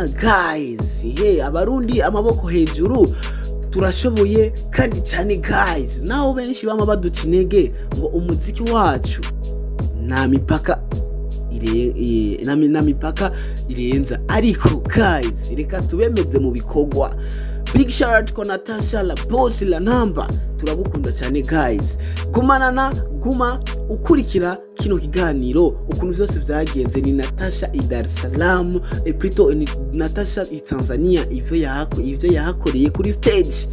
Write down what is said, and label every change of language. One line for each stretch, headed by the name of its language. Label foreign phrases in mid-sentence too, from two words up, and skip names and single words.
Rundi: Guys, Abarundi Amaboko Hejuru turashoboye kandi cyane. Guys, naho benshi bama baducinege ngo umuziki wacu na mipaka irenza, ariko guys reka tubemeze mu bikogwa.
English: Big shout out
Rundi: ko Natacha la Bose la namba, turagukunda cyane. Guys, guma ukurikira kino kiganiro ukuntu byose byagenze. Ni Natacha i Dar es Salaam, plutôt ni Natacha i Tanzania, ivyo yahakoreye kuri stage.